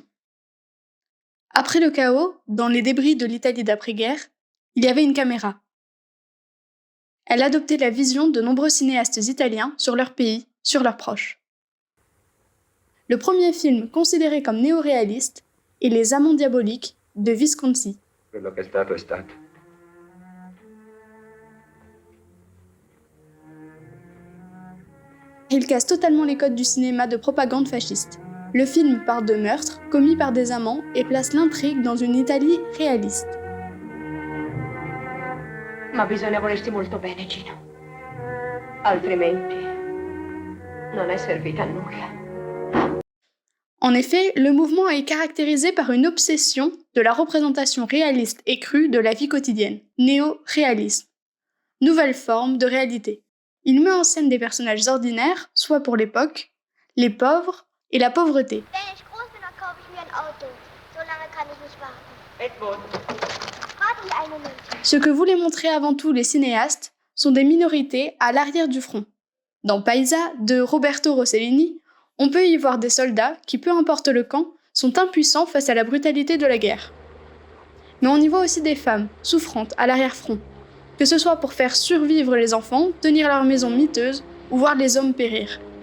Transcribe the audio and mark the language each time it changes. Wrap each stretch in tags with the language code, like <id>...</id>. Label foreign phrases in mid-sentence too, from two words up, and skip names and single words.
<fr>Après le chaos, dans les débris de l'Italie d'après-guerre, il y avait une caméra. Elle adoptait la vision de nombreux cinéastes italiens sur leur pays, sur leurs proches. Le premier film considéré comme néo-réaliste est Les Amants diaboliques de Visconti.</fr> <it>Quello che è stato è stato.</it> <fr>Il casse totalement les codes du cinéma de propagande fasciste. Le film parle de meurtres commis par des amants et place l'intrigue dans une Italie réaliste.</fr> <it>Ma bisogna volersi molto bene, Gino. Altrimenti non è servita a nulla.</it> <fr>En effet, le mouvement est caractérisé par une obsession de la représentation réaliste et crue de la vie quotidienne, néo-réalisme, nouvelle forme de réalité. Il met en scène des personnages ordinaires, soit pour l'époque, les pauvres et la pauvreté.</fr> <de>Wenn ich groß bin, dann kaufe ich mir ein Auto. So lange kann ich nicht warten. Edmund. Warte hier einen Moment.</de> <fr>Ce que voulaient montrer avant tout les cinéastes sont des minorités à l'arrière du front. Dans Paisa de Roberto Rossellini, on peut y voir des soldats qui, peu importe le camp, sont impuissants face à la brutalité de la guerre. Mais on y voit aussi des femmes, souffrantes, à l'arrière-front, que ce soit pour faire survivre les enfants, tenir leur maison miteuse ou voir les hommes périr.</fr>